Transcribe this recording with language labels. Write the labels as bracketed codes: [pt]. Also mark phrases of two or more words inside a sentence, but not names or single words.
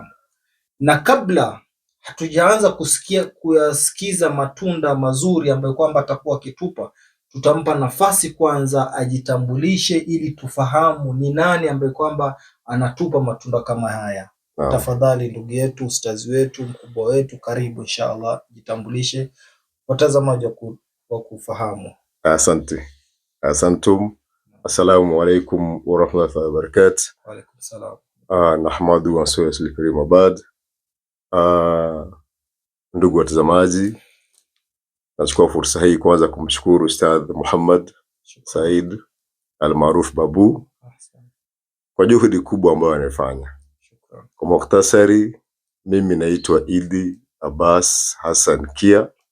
[sw] Na kabla hatujaanza kuyasikiza matunda mazuri ambayo kwamba atakuwa akitupa, tutampa nafasi kwanza ajitambulishe ili tufahamu ni nani ambaye kwamba anatupa matunda kama haya. Tafadhali ndugu yetu, ustazi wetu, mkubwa wetu, karibu inshallah, jitambulishe watazamaji wa kufahamu. Asante. Asantum. [ar] السلام عليكم ورحمة الله وبركاته. وعليكم السلام. Nahmadu wa sallallahu karim abad. [sw] Ndugu watazamaji, nachukua fursa hii kwanza kumshukuru Ustadh Muhammad Said almaruf Babu kwa juhudi kubwa ambayo anafanya. Kwa mukhtasari, mimi naitwa Idi Abbas Hassan Kia.